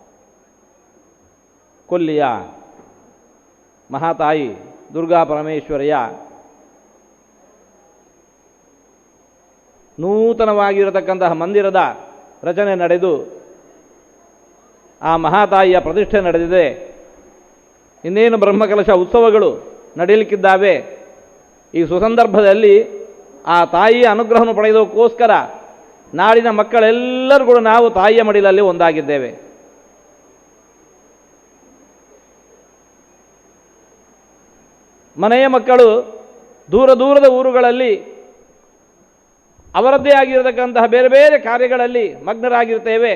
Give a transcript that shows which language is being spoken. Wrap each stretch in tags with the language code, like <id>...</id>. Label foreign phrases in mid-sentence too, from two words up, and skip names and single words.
<kn>ಕೊಲ್ಲಿಯ ಮಹಾತಾಯಿ ದುರ್ಗಾ ಪರಮೇಶ್ವರಿಯ ನೂತನವಾಗಿರತಕ್ಕಂತಹ ಮಂದಿರದ ರಚನೆ ನಡೆದು ಆ ಮಹಾತಾಯಿಯ ಪ್ರತಿಷ್ಠೆ ನಡೆದಿದೆ. ಇನ್ನೇನು ಬ್ರಹ್ಮಕಲಶ ಉತ್ಸವಗಳು ನಡೆಯಲಿಕ್ಕಿದ್ದಾವೆ. ಈ ಸುಸಂದರ್ಭದಲ್ಲಿ ಆ ತಾಯಿಯ ಅನುಗ್ರಹವನ್ನು ಪಡೆಯೋದಕ್ಕೋಸ್ಕರ ನಾಡಿನ ಮಕ್ಕಳೆಲ್ಲರೂ ಕೂಡ ನಾವು ತಾಯಿಯ ಮಡಿಲಲ್ಲಿ ಒಂದಾಗಿದ್ದೇವೆ. ಮನೆಯ ಮಕ್ಕಳು ದೂರ ದೂರದ ಊರುಗಳಲ್ಲಿ ಅವರದ್ದೇ ಆಗಿರತಕ್ಕಂತಹ ಬೇರೆ ಬೇರೆ ಕಾರ್ಯಗಳಲ್ಲಿ ಮಗ್ನರಾಗಿರ್ತೇವೆ.</kn>